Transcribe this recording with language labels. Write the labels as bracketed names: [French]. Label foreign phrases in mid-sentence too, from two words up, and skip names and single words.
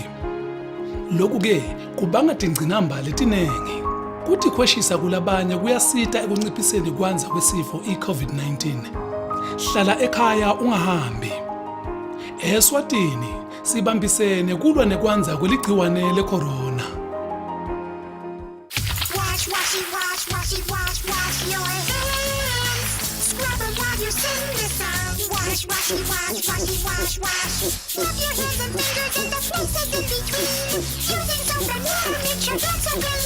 [Swati] Lokhu-ke kubanga tingcinamba letinengi. Kuthi khweshisa kulabanye kuyasita ekunciphiseni kwanza kwesifo i-COVID-19. Hlala ekhaya ungahambi. Eswatini sibambisene kulwa nekwanza kweligciwane lecorona. [English] Wash your hands. Scrub them while you sing the song. Wash. Rub your hands and fingers and the places in between. Using soap and water makes your hands so clean.